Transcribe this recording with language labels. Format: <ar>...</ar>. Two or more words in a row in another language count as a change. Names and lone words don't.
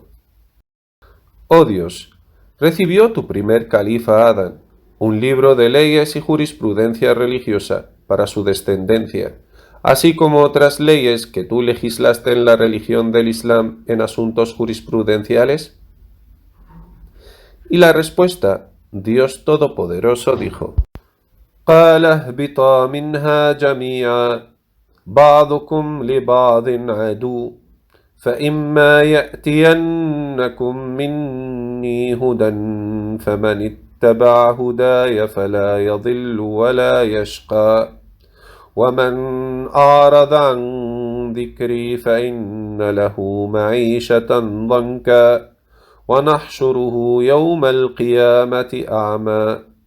<es>Oh Dios, recibió tu primer califa Adán un libro de leyes y jurisprudencia religiosa para su descendencia, así como otras leyes que tú legislaste en la religión del Islam en asuntos jurisprudenciales. Y la respuesta, Dios Todopoderoso dijo:</es> <ar>قال اهبطا منها جميعا بعضكم لبعض عدو فإما يأتينكم مني هدى فمن اتبع هداي فلا يضل ولا يشقى ومن أعرض عن ذكري فإن له معيشة ضنكا ونحشره يوم القيامة أعمى</ar>